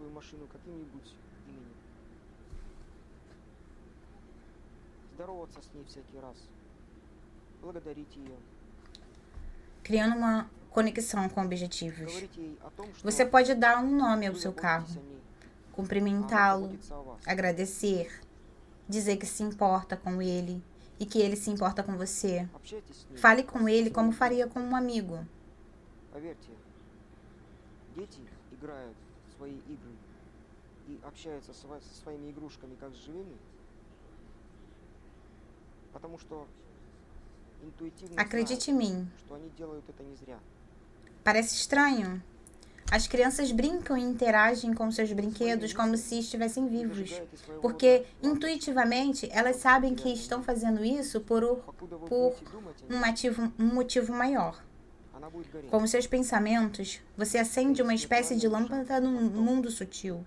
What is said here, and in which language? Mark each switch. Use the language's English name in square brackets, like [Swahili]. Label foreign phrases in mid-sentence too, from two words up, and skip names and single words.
[Portuguese] Criando uma conexão com objetivos. Você pode dar um nome ao seu carro, cumprimentá-lo, agradecer, dizer que se importa com ele e que ele se importa com você. Fale com ele como faria com um amigo. [Russian] Дети играют в свои игры и общаются со своими игрушками как с живыми, потому что интуитивно [Portuguese] Acredite em mim. [Russian] знают, что они делают это не зря. [Portuguese] Parece estranho? As crianças brincam e interagem com seus brinquedos como se estivessem vivos, porque intuitivamente elas sabem que estão fazendo isso por um motivo maior. Com seus pensamentos, você acende uma espécie de lâmpada no mundo sutil.